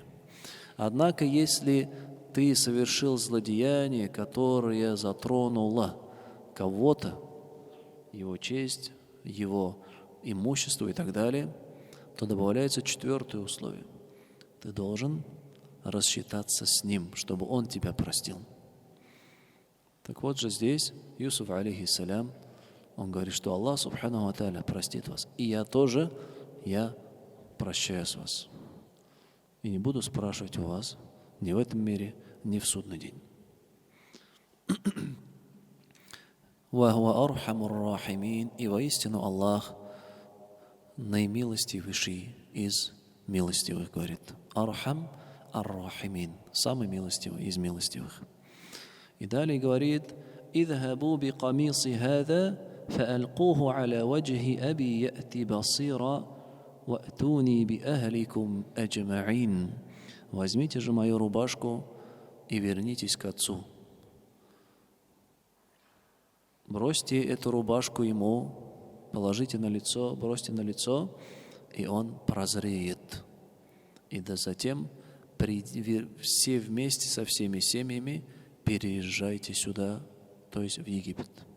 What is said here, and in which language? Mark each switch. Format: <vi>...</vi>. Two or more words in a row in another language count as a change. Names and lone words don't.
<ru>Однако, если ты совершил злодеяние, которое затронуло кого-то, его честь, его имущество и так далее, то добавляется 4 условие. Ты должен рассчитаться с ним, чтобы он тебя простил. Так вот же здесь Юсуф, алейхиссалям, он говорит, что Аллах,</ru> <ar>سبحانه وتعالى,</ar> <ru>простит вас. И я тоже, я прощаю с вас. И не буду спрашивать у вас ни в этом мире, ни в судный день.</ru> <ar>«وهو أرحم الراحمين».</ar> <ru>И воистину Аллах наимилостивейший из милостивых, говорит.</ru> <ar>أرحم الراحمين,</ar> <ru>самый милостивый из милостивых. И далее говорит,</ru> <ar>«اذهبوا بقميصي هذا فألقوه على وجه أبي يأت بصيرا وأتوني بأهلكم أجمعين».</ar> <ru>Возьмите же мою рубашку и вернитесь к отцу. бросьте эту рубашку ему, положите на лицо, бросьте на лицо, и он прозреет. И да затем все вместе со всеми семьями переезжайте сюда, то есть в Египет.</ru>